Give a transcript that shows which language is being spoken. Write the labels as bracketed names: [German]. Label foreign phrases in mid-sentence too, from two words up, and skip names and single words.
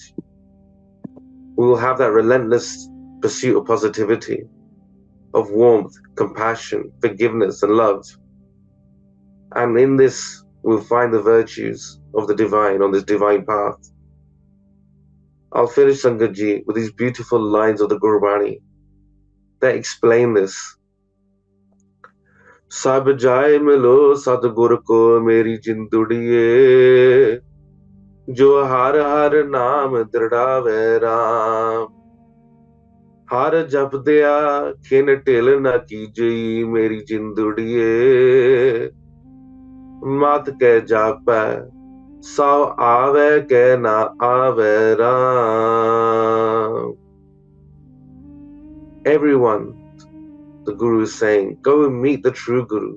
[English] We will have that relentless pursuit of positivity, of warmth, compassion, forgiveness, and love. And in this, we'll find the virtues of the divine on this divine path. I'll finish [Punjabi] Sangat Ji [English] with these beautiful lines of the Gurbani that explain this. [Punjabi] ਸਭਿ ਜਾਇ ਮਿਲਹੁ ਸਤਿਗੁਰ ਕਉ ਮੇਰੀ ਜਿੰਦੁੜੀਏ, ਜੋ ਹਰਿ ਹਰਿ ਨਾਮੁ ਦ੍ਰਿੜਾਵੈ ਰਾਮ. ਹਰਿ ਜਪਦਿਆ ਖਿਨੁ ਢਿਲ ਨ ਕੀਜਈ ਮੇਰੀ ਜਿੰਦੁੜੀਏ, ਮਤੁ ਕਿ ਜਾਪੈ ਸਾਹੁ ਆਵੈ ਕਿ ਨ ਆਵੈ ਰਾਮ. [English] Everyone, the Guru is saying, go and meet the true Guru.